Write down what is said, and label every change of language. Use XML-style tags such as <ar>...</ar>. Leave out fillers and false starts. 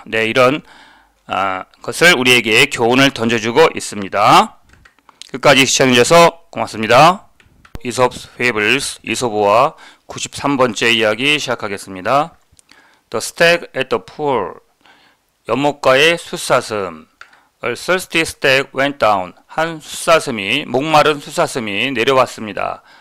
<ko>네, 이런 것을 우리에게 교훈을 던져주고 있습니다. 끝까지 시청해주셔서 고맙습니다. Aesop's Fables, 이솝과 93번째 이야기 시작하겠습니다.</ko> <en>The stag at the pool.</en> <ko>연못가의 숫사슴.</ko> <en>A thirsty stag went down.</en> <ko>한 숫사슴이, 목마른 숫사슴이 내려왔습니다.</ko>